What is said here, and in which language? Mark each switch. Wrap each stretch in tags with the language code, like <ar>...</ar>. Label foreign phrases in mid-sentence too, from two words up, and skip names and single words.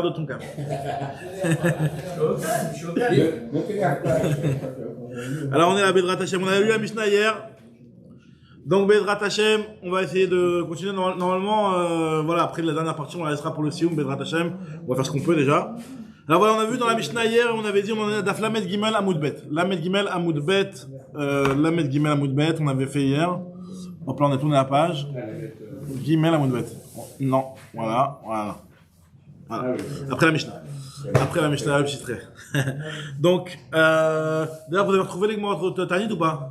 <fr>Alors on est à</fr> <he>בעזרת השם.</he> <fr>On a lu la Mishnah hier. Donc</fr> <he>בעזרת השם,</he> <fr>on va essayer de continuer normalement. Voilà, après la dernière partie, on la laissera pour le Sioum,</fr> <he>בעזרת השם.</he> <fr>On va faire ce qu'on peut déjà. Alors voilà, on a vu dans la Mishnah hier, on avait dit, on en est à</fr> <he>דף למד גימל עמוד בית. למד גימל עמוד בית,</he> <fr>on avait fait hier. Hop là, on a tourné la page.</fr> <he>גימל עמוד בית.</he> <fr>Non, voilà. Après la Mishnah, le chistré. Donc, d'ailleurs, vous avez retrouvé les mots de Tanit ou pas?</fr>